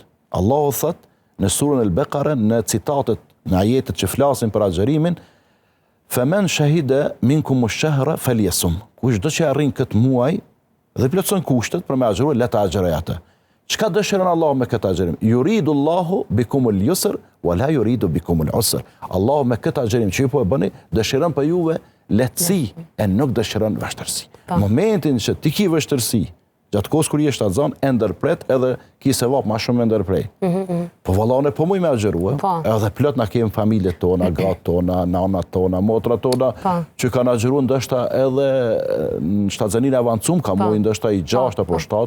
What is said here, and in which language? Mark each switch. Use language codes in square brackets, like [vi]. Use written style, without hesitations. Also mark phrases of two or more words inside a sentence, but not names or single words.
[sq] Allahu thot në surën El-Bekare, në citatet, në ajetet që flasin për agjerimin, [ar] فمن شهد منكم الشهر فليصمه. [sq] Kush do që arrin këtë muaj, dhe plotëson kushtet për me agjeruar, le ta agjeroj atë. Çka dëshiron Allahu me këtë agjerim? [ar] يريد الله بكم اليسر ولا يريد بكم العسر. [sq] Allahu me këtë agjerim që ju po e bëni, dëshiron për juve lehtësi e nuk dëshiron vështirësi. Në momentin që ti ke vështirësi, gjatë kohës kur je shtatzan, e ndërpret edhe ki sevap më shumë e ndërprej. Po vallane po muj me agjeruar, edhe plot na kemi familjet tona, gratë tona, nanat tona, motrat tona, që kanë agjeruar ndoshta edhe në shtatzanin e avancuar, ka muj ndoshta i 6 apo 7.